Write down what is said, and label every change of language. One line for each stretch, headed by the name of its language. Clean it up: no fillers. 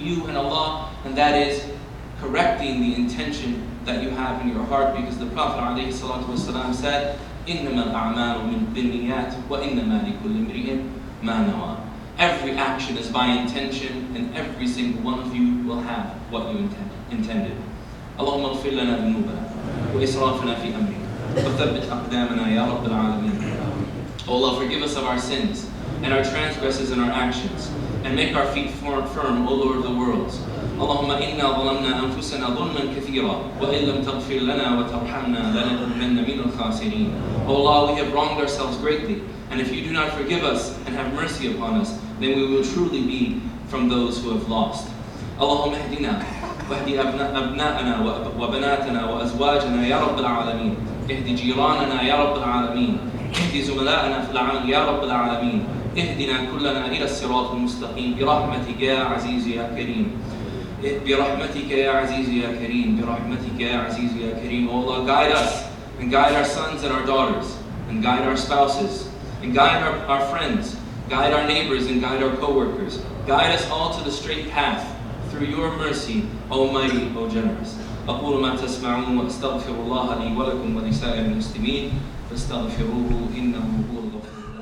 English: between you and Allah, and that is correcting the intention that you have in your heart, because the Prophet ﷺ said,
Arabic: إِنَّمَا الْأَعْمَالُ بِالنِّيَّاتِ وَإِنَّمَا لِكُلِّ امْرِئٍ مَا نَوَى.
English: Every action is by intention, and every single one of you will have what you intended.
Arabic: اللهم اغفر لنا ذنوبنا وإسرافنا في أمرنا وثبت أقدامنا يا رب العالمين.
English: O Allah, forgive us of our sins and our transgressions and our actions, and make our feet firm, O Lord of the worlds.
Arabic: اللهم إنا ظلمنا أنفسنا ظلما كثيرا وإن لم تغفر لنا وترحمنا لنكونن من الخاسرين.
English: O Allah, we have wronged ourselves greatly, and if you do not forgive us and have mercy upon us, then we will truly be from those who have lost.
Arabic: اللهم اهدنا واهد أبناءنا وبناتنا وأزواجنا يا رب العالمين. اهد جيراننا يا رب العالمين. اهد زملائنا في العمل يا رب العالمين. اهدنا كلنا إلى الصراط المستقيم برحمتك يا عزيز يا كريم. برحمتك يا عزيز يا كريم. برحمتك يا عزيز يا كريم.
English: Oh Allah, guide us and guide our sons and our daughters, and guide our spouses, and guide our friends, guide our neighbors, and guide our co-workers. Guide us all to the straight path through your mercy, O mighty, O generous.
Arabic: أقول ما تسمعون وأستغفر الله لي ولكم ولسائر المسلمين فاستغفروه إنه هو الغفور.